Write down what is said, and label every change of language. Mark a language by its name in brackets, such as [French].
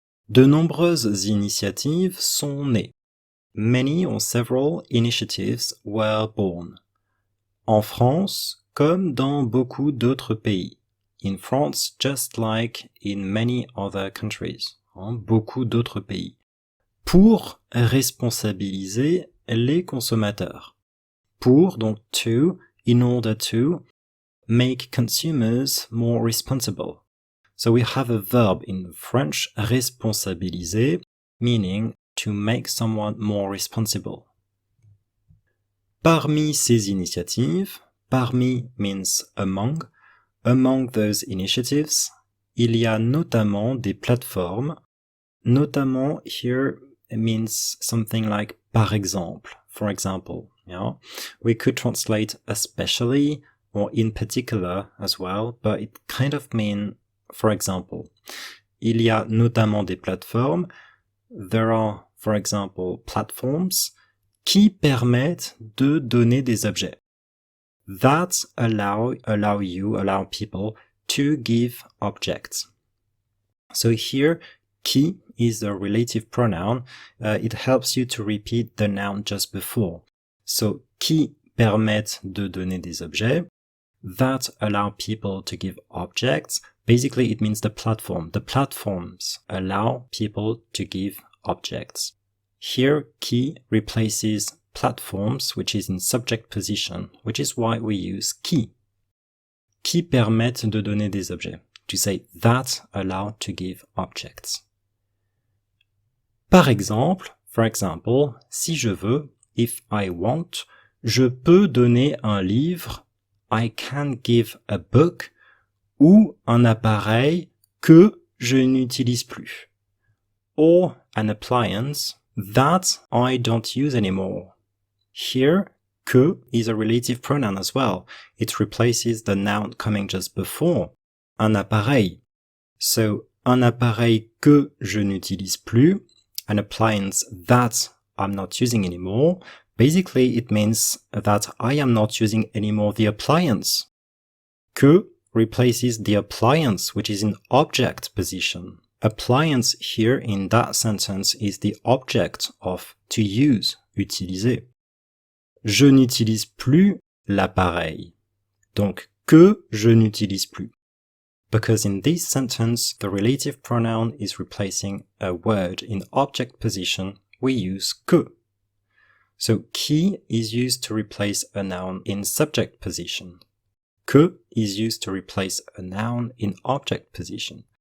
[French] De nombreuses initiatives sont nées. [English] Many or several initiatives were born. [French] En France, comme dans beaucoup d'autres pays. [English] In France, just like in many other countries. [French] Beaucoup d'autres pays. Pour responsabiliser les consommateurs. Pour, donc [English] to, in order to, make consumers more responsible. So we have a verb in French, responsabiliser, meaning to make someone more responsible. [French] Parmi ces initiatives, parmi [English] means among those initiatives, [French] il y a notamment des plateformes. [English] Notamment here means something like [French] par exemple, [English] for example. We could translate especially or in particular as well, but it kind of means for example. [French] Il y a notamment des plateformes. [English] There are, for example, platforms [French] qui permettent de donner des objets. [English] That allow people to give objects. So here, qui is the relative pronoun. It helps you to repeat the noun just before. [French] So, qui permettent de donner des objets. [English] That allow people to give objects. Basically, it means the platform. The platforms allow people to give objects. Here, qui replaces platforms, which is in subject position, which is why we use qui. [French] Qui permettent de donner des objets. [English] To say that allow to give objects. [French] Par exemple, [English] for example, [French] si je veux, [English] if I want, [French] je peux donner un livre, [English] I can give a book, [French] ou un appareil que je n'utilise plus. [English] Or an appliance that I don't use anymore. Here, que is a relative pronoun as well. It replaces the noun coming just before. Un appareil. So, [French] un appareil que je n'utilise plus, [English] an appliance that I'm not using anymore. Basically, it means that I am not using anymore the appliance. Que replaces the appliance, which is in object position. Appliance here in that sentence is the object of to use, utiliser. [French] Je n'utilise plus l'appareil. Donc, que je n'utilise plus. [English] Because in this sentence, the relative pronoun is replacing a word in object position, we use que. So, qui is used to replace a noun in subject position. Que is used to replace a noun in object position.